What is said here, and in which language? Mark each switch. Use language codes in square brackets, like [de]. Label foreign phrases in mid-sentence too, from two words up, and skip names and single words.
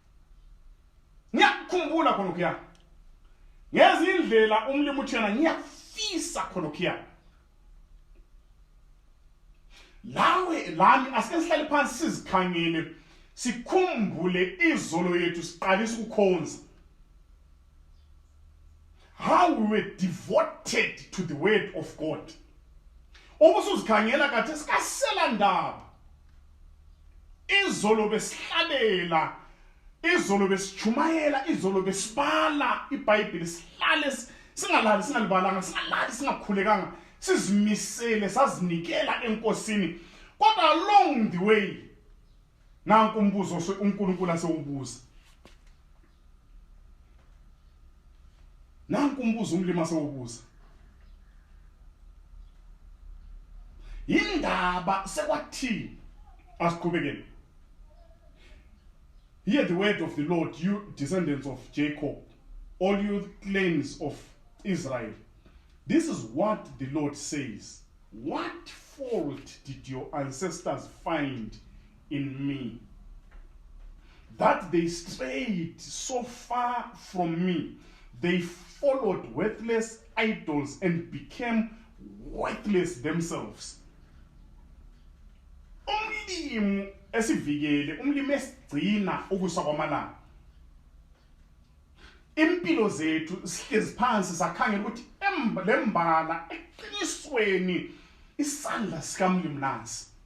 [nd] Ngiyakhumbula khonokho, ngezindlela umlimi uthi yena ngiyafisa khonokho. Lawe lami asike sihlale phansi sizikhangele, sikhumbule izolo yethu siqalisa ukukhonza, [en] how we were devoted to the word of God. [nd] Ubusuzikhangela kathi sikasela ndaba, izolo besihlalela, izolo besichumayela, izolo besibala iBhayibheli, sihlale singalali singalibalanga, singalali singakhulekanga, sizimisele sazinikela enkosini. Kodwa [en] along the way [nd] nanku umbuzo uNkulunkulu asewubuza, nanku umbuzo umlimi asewubuza, indaba sekwathi asiqhubekele. [en] Hear the word of the Lord, you descendants of Jacob, all you clans of Israel. This is what the Lord says. What fault did your ancestors find in me, that they strayed so far from me? They followed worthless idols and became worthless themselves. [nd] Umlimi esivikele, umlimi esigcina ukusa kwamalanga. Impilo zethu sihlezi phansi sakhangela ukuthi lembala eqinisweni isandla sikamlimi nansi.